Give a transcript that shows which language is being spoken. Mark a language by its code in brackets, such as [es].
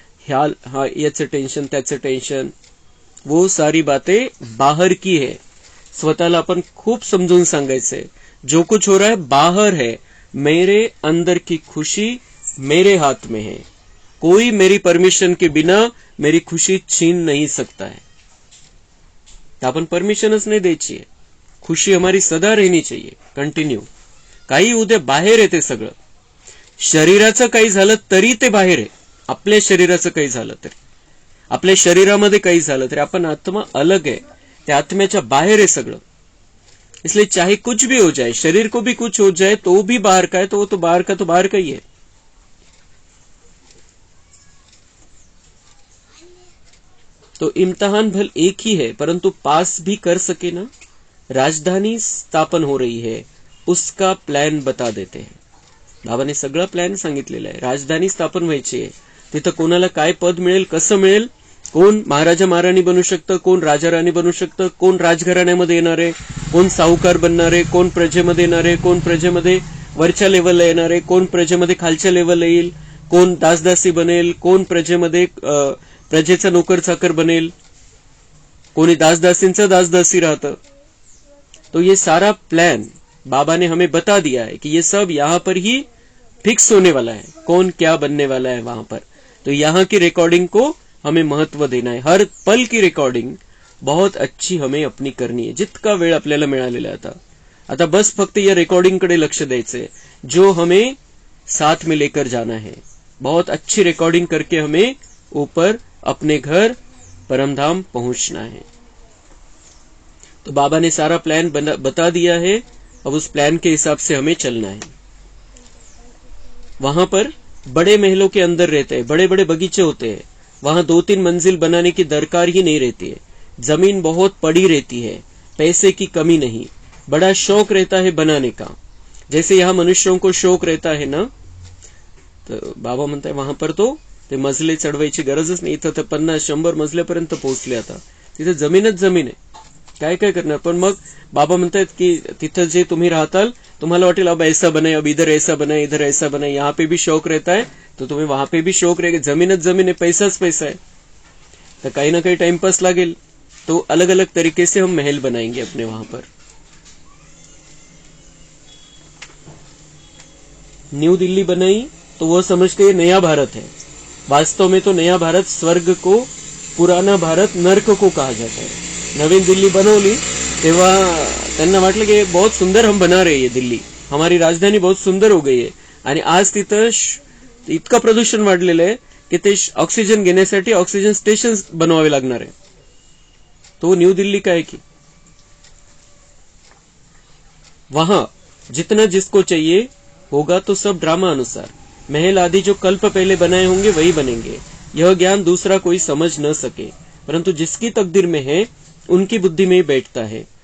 [hi] हाँ [mr] याचं टेन्शन, त्याचं टेन्शन, [hi] वो सारी बातें बाहर की है। [mr] स्वतःला आपण खूप समजून सांगायचंय, [hi] जो कुछ हो रहा है बाहर है, मेरे अंदर की खुशी मेरे हाथ में है। कोई मेरी परमिशन के बिना मेरी खुशी छीन नहीं सकता है। [mr] आपण परमिशनच नाही द्यायची आहे। [hi] खुशी हमारी सदा रहनी चाहिए, कंटिन्यू। [mr] काही उद्या बाहेर आहे ते सगळं, शरीराचं काही झालं तरी ते बाहेर आहे, आपल्या शरीराचं काही झालं तरी, आपल्या शरीरामध्ये काही झालं तरी आपण आत्मा [hi] अलग है, [mr] त्या आत्म्याच्या बाहेर आहे सगळं। [hi] इसलिए चाहे कुछ भी हो जाए, शरीर को भी कुछ हो जाए तो भी बाहर का है, तो वो तो बाहर का तो बाहर का ही है। तो इम्तिहान भल एक ही है, परंतु पास भी कर सके ना। राजधानी स्थापन हो रही है, उसका प्लॅन बता देते हैं। [mr] बाबाने सगळा प्लॅन सांगितलेला आहे। राजधानी स्थापन व्हायची आहे, तिथं कोणाला काय पद मिळेल, कसं मिळेल, कोण महाराजा महाराणी बनू शकतं, कोण राजा राणी बनू शकतं, कोण राजघराण्यामध्ये येणार आहे, कोण साहुकार बनणार आहे, कोण प्रजेमध्ये येणार आहे, कोण प्रजेमध्ये वरच्या लेवलला येणार आहे, कोण प्रजेमध्ये खालच्या लेवलला येईल, कोण दासदासी बनेल, कोण प्रजेमध्ये प्रजेचा नोकर चाकर बनेल, कोणी दासदासींचा दासदासी राहतं। [hi] तो ये सारा प्लॅन बाबा ने हमें बता दिया है कि ये सब यहाँ पर ही फिक्स होने वाला है, कौन क्या बनने वाला है वहां पर। तो यहाँ की रिकॉर्डिंग को हमें महत्व देना है, हर पल की रिकॉर्डिंग बहुत अच्छी हमें अपनी करनी आहे, [mr] जितका वेळ आपल्याला मिळालेला आहे आता बस फक्त या रिकॉर्डिंगकडे लक्ष द्यायचंय, [hi] जो हमें साथ में लेकर जाना है। बहुत अच्छी रिकॉर्डिंग करके हमें ऊपर अपने घर परमधाम पहुंचना है। तो बाबा ने सारा प्लान बता दिया है, अब उस प्लान के हिसाब से हमें चलना है। वहां पर बड़े महलों के अंदर रहते हैं, बड़े बड़े बगीचे होते हैं, वहां 2-3 मंजिल बनाने की दरकार ही नहीं रहती है, जमीन बहुत पड़ी रहती है, पैसे की कमी नहीं, बड़ा शौक रहता है बनाने का। जैसे यहाँ मनुष्यों को शौक रहता है ना, [mr] तो बाबा म्हणताय वहां पर तो ते मजले चढवायची गरजच नाही, इथं तर 50-100 मजल्यापर्यंत पोहोचले आता, तिथे जमीनच जमीन आहे, काय काय करणार। पण मग बाबा म्हणतात की तिथं जे तुम्ही राहताल तुम्हाला वाटेल [hi] अब ऐसा बनाए, अब इधर ऐसा बनाए, इधर ऐसा बनाए, यहाँ पे भी शौक रहता है तो तुम्हें वहां पे भी शौक रहेगा, [mr] जमीनच जमीन है, पैसाच पैसा है, [hi] तो कहीं ना कहीं टाइम पास लागेल। तो अलग अलग तरीके से हम महल बनाएंगे अपने वहां पर। न्यू दिल्ली बनाई तो वो समझते हैं नया भारत है, वास्तव में तो नया भारत स्वर्ग को, पुराना भारत नर्क को कहा जाता है। [mr] नवीन दिल्ली बनवली तेव्हा त्यांना वाटलं की [hi] बहुत सुंदर हम बना रहे ये दिल्ली, हमारी राजधानी बहुत सुंदर हो गई है, [mr] आणि आज तिथं इतकं प्रदूषण वाढलेलं आहे की ते ऑक्सिजन घेण्यासाठी ऑक्सिजन स्टेशन बनवावे लागणार आहे। [hi] तो न्यू दिल्ली का है कि वहां जितना जिसको चाहिए होगा तो सब ड्रामा अनुसार, महल आदि जो कल्प पहले बनाए होंगे वही बनेंगे। यह ज्ञान दूसरा कोई समझ न सके, परंतु जिसकी तकदीर में है उनकी बुद्धि में ही बैठता है।